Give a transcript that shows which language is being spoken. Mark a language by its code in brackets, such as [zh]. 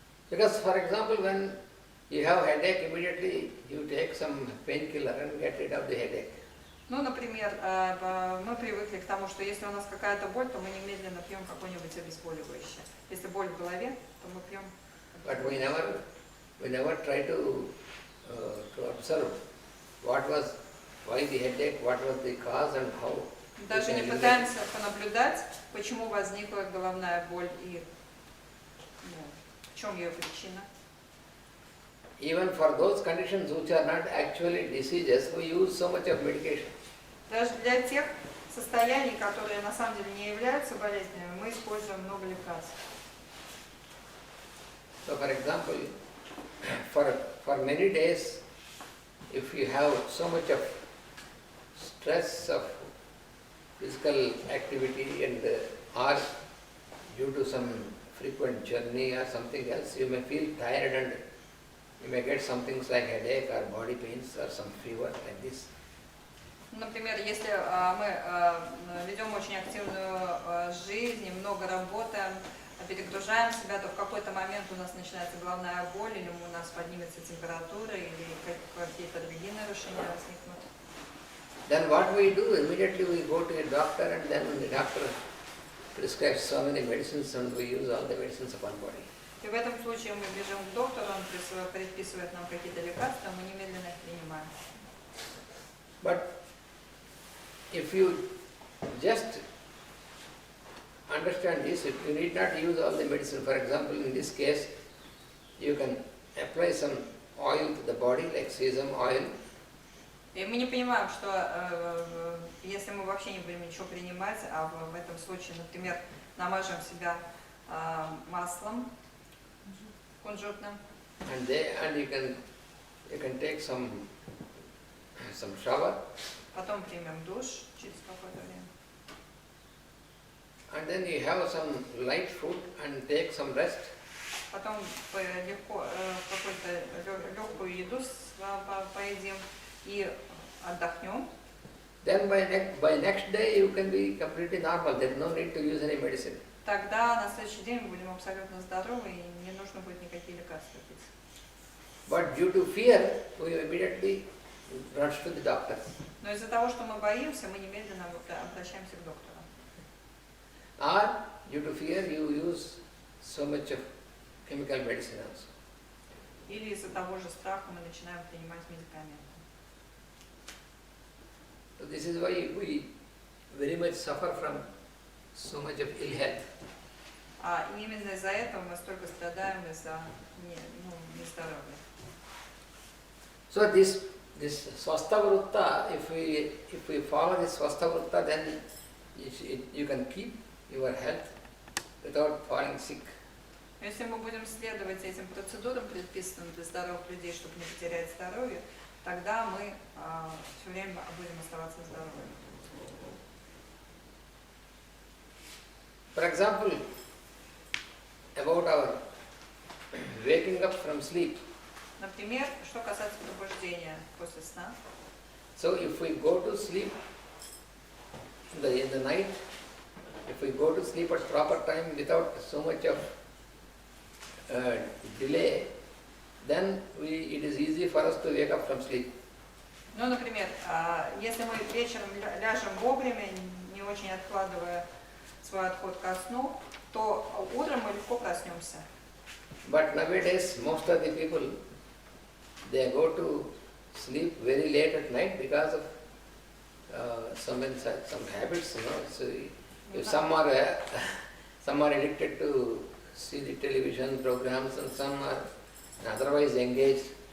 [en] Because, for example, when you have headache, immediately you take some painkiller and get rid of the headache. [ru] Ну, например, мы привыкли к тому, что если у нас какая-то боль, то мы немедленно пьем какое-нибудь обезболивающее. Если боль в голове, то мы пьем. [en] But we never try to observe why the headache, what was the cause and how. [ru] Даже не пытаемся понаблюдать, почему возникла головная боль и в чем ее причина. [en] Even for those conditions which are not actually diseases, we use so much of medication. [ru] Даже для тех состояний, которые на самом деле не являются болезнями, мы используем много лекарств. [en] So, for example, for many days, if you have so much of stress of physical activity and or due to some frequent journey or something else, you may feel tired and you may get some things like headache or body pains or some fever like this. [ru] Например, если мы ведем очень активную жизнь, много работаем, перегружаем себя, то в какой-то момент у нас начинается головная боль, или у нас поднимется температура, или какие-то другие нарушения возникнут. [en] Then what we do, immediately we go to a doctor and then the doctor prescribes so many medicines and we use all the medicines upon body. [ru] И в этом случае мы бежим к доктору, он предписывает нам какие-то лекарства, мы немедленно их принимаем. [en] But if you just understand this, you need not use all the medicine. For example, in this case, you can apply some oil to the body, like sesame oil. [ru] И мы не понимаем, что если мы вообще не будем ничего принимать, а в этом случае, например, намажем себя маслом кунжутным. [en] And you can take some shower. [ru] Потом примем душ через какое-то время. [en] And then you have some light food and take some rest. [ru] Потом какую-то легкую еду поедим и отдохнем. [en] Then by next day you can be completely normal. There is no need to use any medicine. [ru] Тогда на следующий день мы будем абсолютно здоровы и не нужно будет никакие лекарства пить. [en] But due to fear, we immediately rush to the doctor. [ru] Но из-за того, что мы боимся, мы немедленно обращаемся к доктору. [en] Or due to fear, you use so much of chemical medicine also. [ru] Или из-за того же страха мы начинаем принимать медикаменты. [en] So this is why we very much suffer from so much of ill health. [ru] И именно из-за этого мы столько страдаем из-за нездоровья. [en] So this swastha vrutta, if we follow this swastha vrutta, then you can keep your health without falling sick. [ru] Если мы будем следовать этим процедурам, предписанным для здоровых людей, чтобы не потерять здоровье, тогда мы все время будем оставаться здоровыми. [en] For example, about our waking up from sleep. [ru] Например, что касается пробуждения после сна. [en] So if we go to sleep in the night, if we go to sleep at proper time without so much of delay, then it is easy for us to wake up from sleep. [ru] Ну, например, если мы вечером ляжем вовремя, не очень откладывая свой отход ко сну, то утром мы легко проснемся. [en] But nowadays, most of the people, they go to sleep very late at night because of some habits, you know. So if some are addicted to see the television programs and some are otherwise engaged.